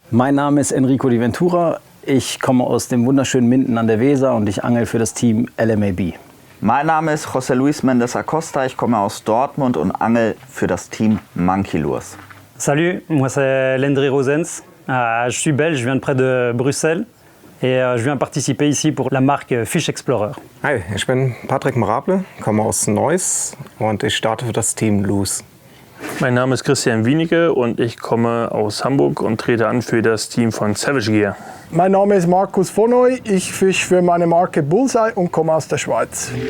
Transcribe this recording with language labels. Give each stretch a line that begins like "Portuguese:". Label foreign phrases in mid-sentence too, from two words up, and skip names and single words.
German: Mein Name ist Enrico Di Ventura. Ich komme aus dem wunderschönen Minden an der Weser und ich angel für das Team LMAB. Mein Name ist José Luis Mendes Acosta. Ich komme aus Dortmund und angel für das Team Monkey Lures.
French: Salut, moi c'est Lendry Rosens. Je suis belge, je viens de près de Bruxelles et je viens participer ici pour la marque Fish Explorer.
German: Hi, ich bin Patrick Marable, komme aus Neuss und ich starte für das Team Loose. Mein Name ist Christian Wienicke und ich komme aus Hamburg und trete an für das Team von Savage Gear. Mein Name ist Markus Vonoy, ich fische für meine Marke Bullseye und komme aus der Schweiz.